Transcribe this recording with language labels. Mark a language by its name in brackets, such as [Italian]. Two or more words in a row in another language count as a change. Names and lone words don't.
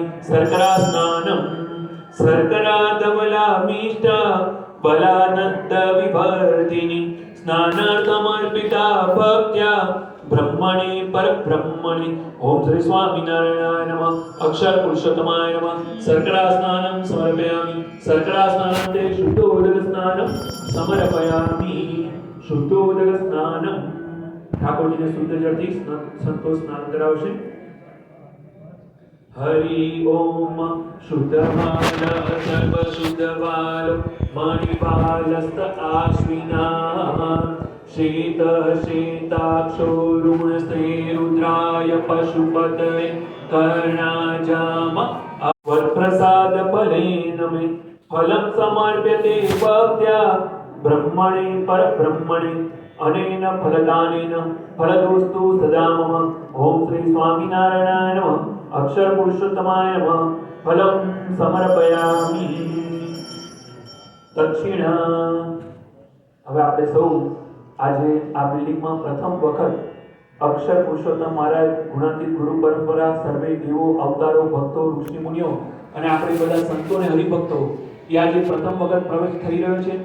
[Sanskrit] शर्करा स्नानं शर्करा धवलामिष्ट बलानन्द विवर्धिनी स्नानार्थमर्पिता भक्त्या ब्रह्मणे परब्रह्मणे। ओम श्री स्वामिनारायणाय नमः। अक्षर पुरुषोत्तमाय नमः। शर्करा स्नानं समर्पयामि। शर्करा स्नानान्ते शुद्धोदक स्नानं समर्पयामि। शुद्धोदक स्नानं [Gujarati] ઠાકોરજીને શુદ્ધ જળથી સંતો સ્નાન કરાવશે। [Sanskrit] हरि ओम शुद्धबाल सर्वशुद्धबालो मणिबालस्त आश्विना शीत शीताक्षो रुणस्ते रुद्राय पशुपतये कर्णाजाम वरप्रसाद फलेन मे फलं समर्प्यते भक्त्या ब्रह्मणे परब्रह्मणे अनेन फलदानेन फलदोस्तु सदा मम। ओम श्री स्वामिनारायणाय नमः। अक्षर पुरुषोत्तमाय नमः। फलं समर्पयामि। दक्षिणा। [Gujarati] હવે આપણે સૌ આજે આ બિલ્ડિંગમાં પ્રથમ વખત અક્ષર પુરુષોત્તમ મહારાજ ગુણાતીત ગુરુ પરંપરા સર્વે દેવો અવતારો ભક્તો ઋષિ મુનિઓ અને આપણે બધા સંતો અને હરિભક્તો એ આજે પ્રથમ વખત પ્રવેશ થઈ રહ્યો છે।